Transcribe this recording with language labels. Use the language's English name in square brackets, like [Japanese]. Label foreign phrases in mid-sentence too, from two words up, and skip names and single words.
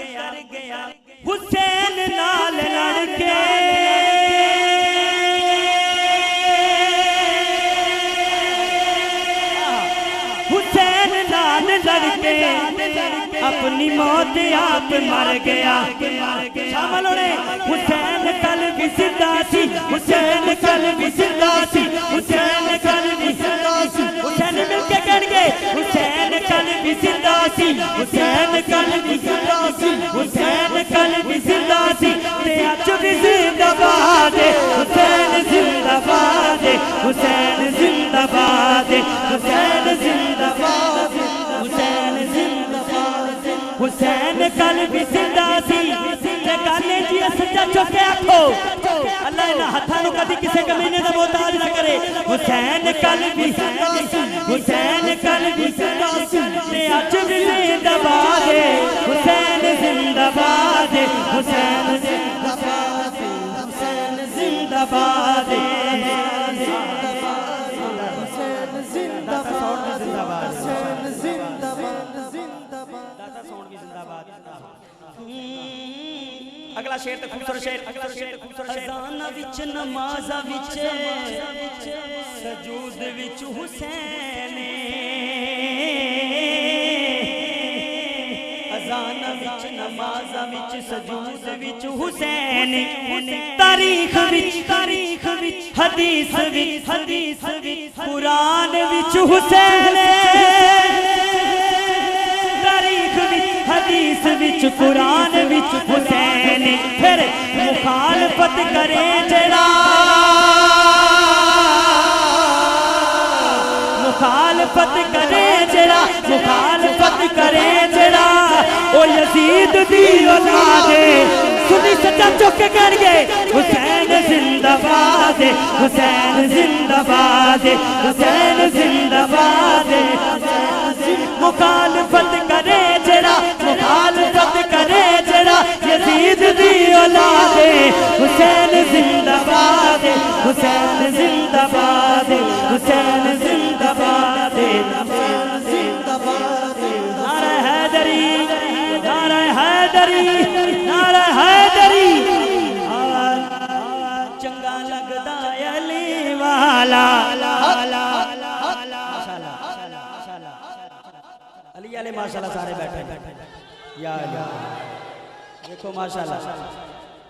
[Punjabi] حسین نال لڑ کے حسین نال لڑ کے اپنی موت آپ مر گیا شامل ہونے حسین کل بھی زندہ سی حسین کل بھی زندہ سی حسین کل بھی زندہ سی حسین مل کے کہن گے حسین کل بھی زندہ سی حسین کل بھی زندہ سی حسین کل بھی زندہ سی تے اج بھی زندہ باد حسین زندہ باد حسین زندہ باد حسین زندہ باد حسین زندہ باد حسین کل بھی زندہ سی تے گانے جی سچا چوکے آکھو اللہ انہاں ہتھاں نوں کدی کسے کمینے دا محتاج نہ کرے حسین کل بھی زندہ سی حسین کل بھی زندہ سی تے اج بھی زندہ باد حسین زندہ باد حسین زندہ باد حسین زندہ باد حسین زندہ باد اگلا شیر تے خوبصورت شیر اذان وچ نماز وچ سجود وچ حسین اذان وچ نماز وچ سجود وچ حسین تاریخ وچ حدیث وچ قرآن وچ حسین تاریخ وچ حدیث وچ قرآن وچ حسین پھر مخالفت کرے جڑا مخالفت کرے جڑا مخالفت کرے جڑا او یزید دی اولاد سنی سچا چوک کے کہن گے حسین زندہ باد حسین زندہ باد حسین زندہ باد مخالفت کرے جڑا مخالفت کرے جڑا یزید دی اولاد حسین زندہ باد حسین زندہ باد حسین زندہ باد حسین زندہ باد نعرہ حیدری نعرہ حیدری نعرہ حیدری چنگا لگدا علی والا علی والے ماشاءاللہ سارے بیٹھے یا دیکھو ماشاءاللہ